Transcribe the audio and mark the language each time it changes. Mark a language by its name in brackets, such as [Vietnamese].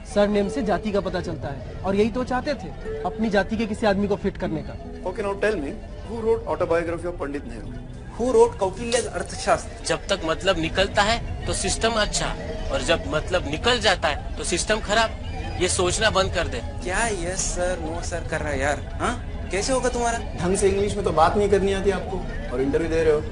[Hindi] Sir name से जाति का पता चलता है, और यही तो चाहते थे, अपनी जाति के किसी आदमी को फिट करने का। [English] Okay, now tell me, who wrote autobiography of Pandit Nehru? Who wrote Kautilya Arthashastra. [Hindi] जब तक मतलब निकलता है तो सिस्टम अच्छा, और जब मतलब निकल जाता है तो सिस्टम खराब। ये सोचना बंद कर दे। क्या यस सर नो सर कर रहा है यार? हाँ, कैसे होगा तुम्हारा? ढंग से इंग्लिश में तो बात नहीं करनी आती आपको, और इंटरव्यू दे रहे हो।